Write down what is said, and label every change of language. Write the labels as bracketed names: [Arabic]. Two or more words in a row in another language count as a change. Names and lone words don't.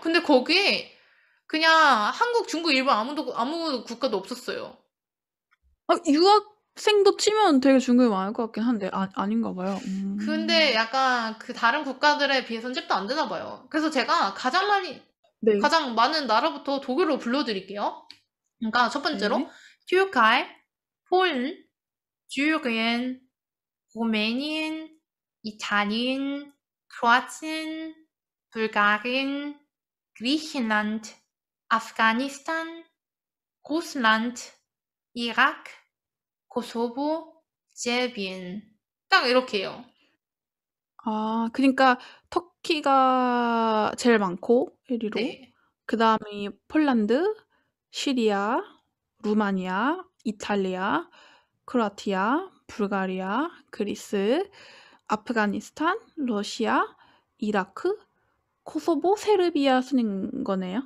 [Korean] 근데 거기에 그냥 한국, 중국, 일본 아무 국가도 없었어요. 유학생도 치면 되게 중국이 많을 것 같긴 한데 아닌가 봐요. 근데 약간 그 다른 국가들에 비해서는 잽도 안 되나 봐요. 그래서 제가 네. 가장 많은 나라부터 독일로 불러드릴게요. 그러니까 첫 번째로 네. Türkei, Polen, Syrien, Rumänien, Italien, Kroatien, Bulgarien, Griechenland, Afghanistan, Russland, Irak, Kosovo, Serbien. 딱 이렇게요. 아 그니까 터키가 제일 많고 1 위로 네. 그다음이 폴란드, 시리아, 루마니아, 이탈리아, 크로아티아, 불가리아, 그리스, 아프가니스탄, 러시아, 이라크, 코소보, 세르비아 순인 거네요.